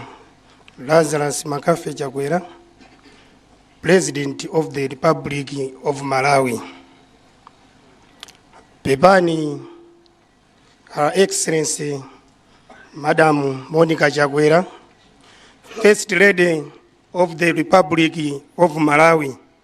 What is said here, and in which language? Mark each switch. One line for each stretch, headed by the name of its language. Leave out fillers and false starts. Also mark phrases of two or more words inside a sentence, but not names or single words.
English: Lazarus Makafe Chakwera, President of the Republic of Malawi. Pepani, Her Excellency Madam Monica Chakwera, First Lady of the Republic of Malawi.